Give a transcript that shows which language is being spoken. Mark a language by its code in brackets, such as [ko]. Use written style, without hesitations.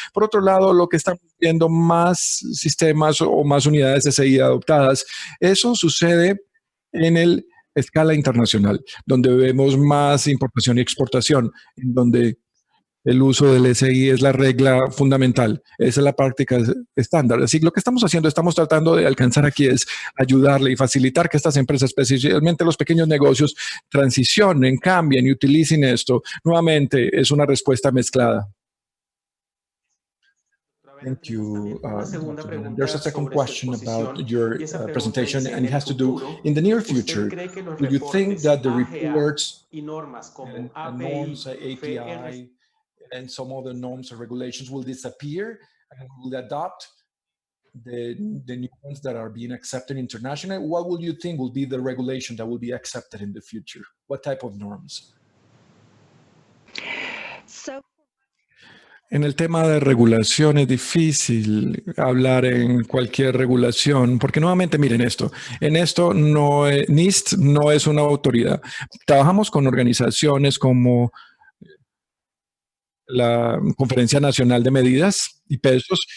[es] Por otro lado, lo que estamos viendo más sistemas o más unidades de SI adoptadas, eso sucede en el escala internacional, donde vemos más importación y exportación, en donde el uso del SI es la regla fundamental, esa es la práctica estándar. Así que lo que estamos haciendo, estamos tratando de alcanzar aquí es ayudarle y facilitar que estas empresas, especialmente los pequeños negocios, transicionen, cambien y utilicen esto. Nuevamente, es una respuesta mezclada. [en] Thank you. There's a second question about your presentation, and it has to do, in the near future, do you think that the reports and norms, API, and some of the norms and regulations will disappear and will adopt the new ones that are being accepted internationally? What will you think will be the regulation that will be accepted in the future? What type of norms? [es] En el tema de regulación es difícil hablar en cualquier regulación, porque nuevamente miren esto, en esto NIST no es una autoridad. Trabajamos con organizaciones como la Conferencia Nacional de Medidas y Pesos.